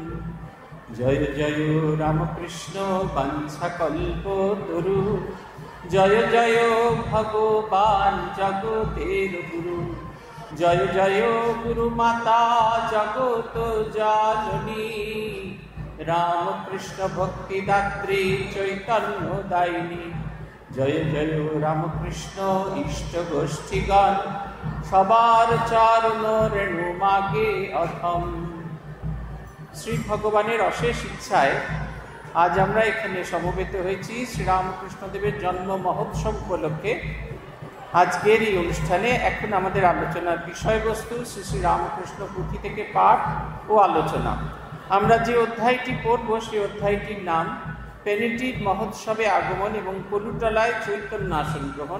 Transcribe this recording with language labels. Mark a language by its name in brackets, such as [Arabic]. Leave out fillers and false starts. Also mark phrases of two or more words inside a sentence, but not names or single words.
[Bangla] জয় জয় রামকৃষ্ণ বংশকল্পতরু জয় জয় ভগবান্ জগতের গুরু জয় জয় গুরুমাতা জগত জননী রামকৃষ্ণ ভক্তিদাত্রী চৈতন্যদায়িনী। জয় জয় রামকৃষ্ণ ইষ্ট গোষ্ঠীগণ সবার চরণ রেণু মাগে অধম। শ্রী ভগবানের অশেষ ইচ্ছায় আজ আমরা এখানে সমবেত হয়েছি শ্রীরামকৃষ্ণদেবের জন্ম মহোৎসব উপলক্ষে। আজকের এই অনুষ্ঠানে এখন আমাদের আলোচনার বিষয়বস্তু শ্রী শ্রী রামকৃষ্ণ পুঁথি থেকে পাঠ ও আলোচনা। আমরা যে অধ্যায়টি পড়ব সেই অধ্যায়টির নাম পেনিটির মহোৎসবে আগমন এবং পলুটলায় চৈতন্য আসন গ্রহণ।